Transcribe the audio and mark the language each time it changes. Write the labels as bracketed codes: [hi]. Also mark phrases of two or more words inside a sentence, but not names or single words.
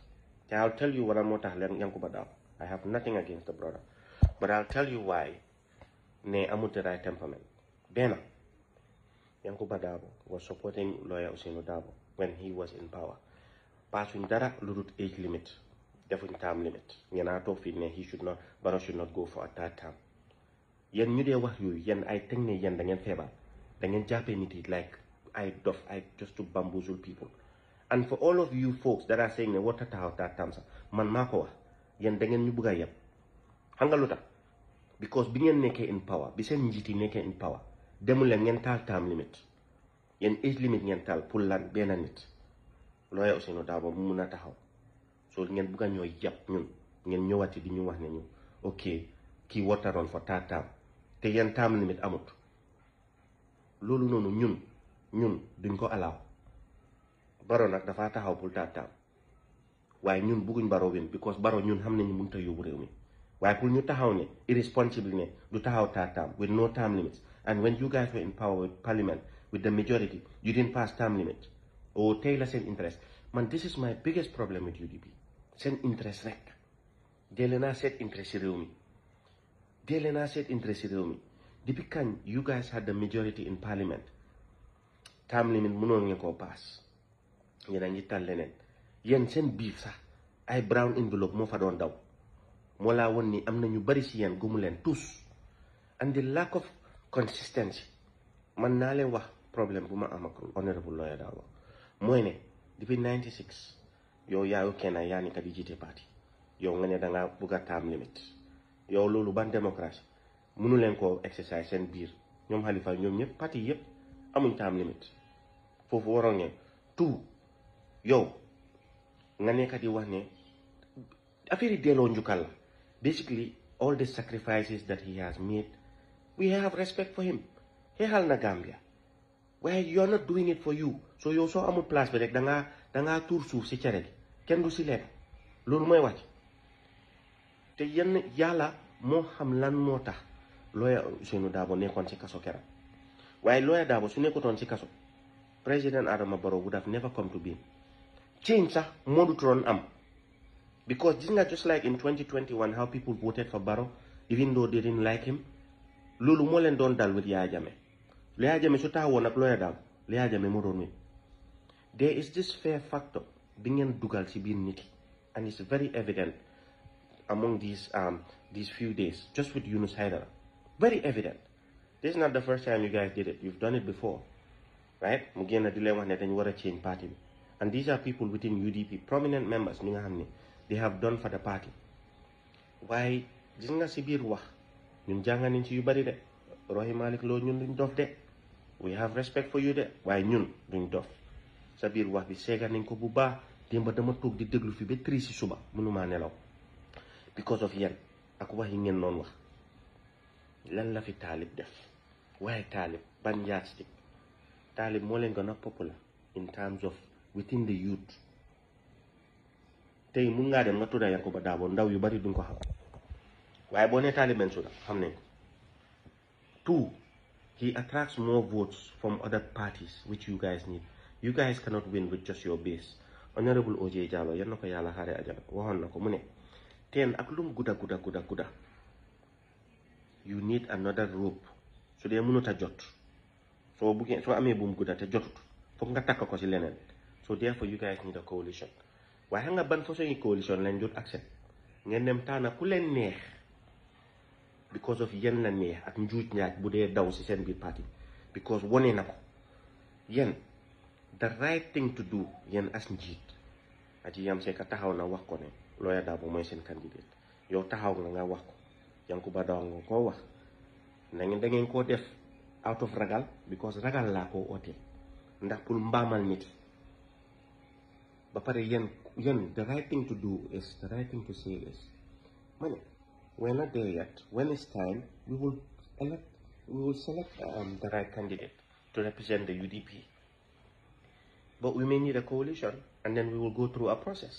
[wo] te [en] I'll tell you [wo] wala moo tax leen Yankuba Dabo. [en] I have nothing against the brother, but I'll tell you why [wo] ne amut [en] the right temperament. Bena, Yankuba Dabo was supporting lawyer Ousainou Darboe when he was in power. Passing [wo] dara ludut [en] age limit, definitely term limit. [wo] Ngena tok fi ne [en] Barrow should not go for a third term. [wo] Yen ñu dee wax yu yen ay teg ne yen da ngeen feebar da ngeen jàppee nit yi [en] like I just to bamboozle people. And for all of you folks that are saying ne what taxaw third term [wo] sax man maa ko wax. Yen da ngeen ñu bëgg a yeb xam nga lu tax because bi ngeen nekkee [en] in power [wo] bi seen njiit yi nekkee [en] in power [wo] demul leen ngeen taal [en] term limit [wo] yéen [en] age limit [wo] ngeen taal pour lan benn nit lawyer Ousainou Darboe mu mun a taxaw so ngeen bëgg a ñoo yeb ñun ngeen ñëwaati di ñu wax ne ñu ok kii wateroon [en] for third term [wo] te yéen [en] term limit [wo] amut loolu noonu ñun duñ ko allow Barrow nag dafa taxaw pour [en] third term [wo] waaye ñun bëgguñ Barrow win because Barrow ñun xam nañu mënut a yóbbu réew mi waaye pour ñu taxaw ne irresponsible ne du taxaw [en] third term with no term limits and when you guys were in power with parliament with the majority you didn't pass term limit or [wo] tey la seen interest man [en] this is my biggest problem with UDP [wo] seen interest rek dee leen a seet interest si réew mi depuis kañ [en] you guys had the majority in parliament term limit [wo] mënoon ngeen koo pass yéen a ngi tal leneen yéen seen biif sax ay [en] brown envelope [wo] moo fa doon daw moo laa woon ni am na ñu bari si yéen gumu leen tous [en] and the lack of consistency [wo] man naa leen wax problème bu ma am ak Honorable Lawyer Darboe mooy ne depuis 96 yow yaayu kenn yaa ni ka di jiite parti yow nga ne dangaa bugg a [en] term limit [wo] yow loolu ban démocratie mënu leen koo exercise seen biir ñoom Halifa ñoom ñëpp parti yëpp amuñ [en] term limit [wo] foofu waroon ngeen tout yow nga nekk di wax ne affaire yi delloo njukkal la. [en] Basically all the sacrifices that he has made, we have respect for him. [wo] Xeexal na [en] Gambia waaye you're not doing it for you. [wo] So yow soo amul place bi rek dangaa tuur suuf si cere gi kenn du si lekk loolu mooy wàcc. te yenn yàlla moo xam lan moo tax lawyer Ousainou Darboe nekkoon si kaso keram waaye lawyer Darboe su nekkutoon si kaso President Adama Barrow [en] would have never come to be. Change [wo] sax moo du doon am [en] because [wo] gis nga [en] just like in 2021 how people voted for Barrow even though they didn't like him. [wo] Loolu moo leen doon [en] dal with [wo] Yaya Jammeh. Yaya Jammeh su taxawoon ak lawyer Darboe Yaya Jammeh moo doon win. [en] There is this fear factor [wo] bi ngeen dugal si biir nit yi [en] and it's very evident among these few days just with Yunus Haidara. Very evident. This is not the first time you guys did it. You've done it before, right? [wo] Mu génn di leen wax ne dañu war a [en] change party bi. And these are people within UDP, prominent members [wo] ñi nga xam ne [en] they have done for the party. [wo] waaye gis nga si biir wax ñun jànga nañ ci yu bari de Rohey Malick Lowe ñun duñ dof de [en] we have respect for you [wo] de waaye ñun duñ dof sa biir wax bi seega nañ ko bu baax démba dama toog di déglu fi ba 3 si suba mënumaa nelaw [en] because of [wo] yéen ak wax yi ngeen noonu wax lan la fi Taalib def waaye Taalib ban yardstick Taalib moo leen gën a popular [en] in terms of within the youth. [wo] Tey mun ngaa dem nga tudda Yankuba Darboe ndaw yu bari duñ ko xam waaye boo nee Taalib Bensouda xam nañ ko. 2, [en] he attracts more votes from other parties which you guys need. You guys cannot win with just your base. [wo] Honorable OJ Jallow yan na ko yàlla xaare ajana waxoon na ko mu ne teen ak lum gudda [en] you need another rope [wo] su dee mënut a jot soo amee buum gudda te jotut foog nga takk ko si leneen. [en] So therefore you guys need a coalition. [wo] Waaye xam nga ban façon coalition lañ jot accept ngeen dem taana ku leen neex because of yéen la neex ak njuuj njaaj bu dee daw si seen biir parti because wone na ko yéen [en] the right thing to do [wo] yéen as njiit Aji Yam Seka taxaw na wax ko ne Lawyer Darboe mooy seen candidate yow taxaw nga wax ko Yankuba Darboe nga koo wax na ngeen da ngeen koo def [en] out of [wo] ragal because ragal laa koo oote ndax pour mbaamal nit ba pare yéen [en] the right thing to do is the right thing to say is man we're not there yet. When it's time we will select the right candidate to represent the UDP, but we may need a coalition and then we will go through a process.